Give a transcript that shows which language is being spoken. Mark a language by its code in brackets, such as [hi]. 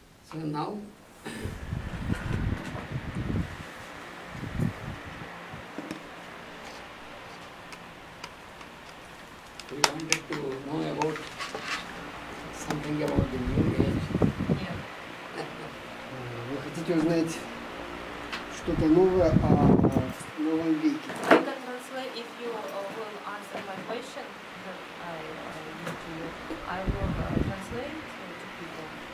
[en] So now we wanted to know about something about the New Age. [ru] Вы хотите узнать что-то новое о новом веке? [en] I can translate if you will answer my question that I give to you. I will translate to people.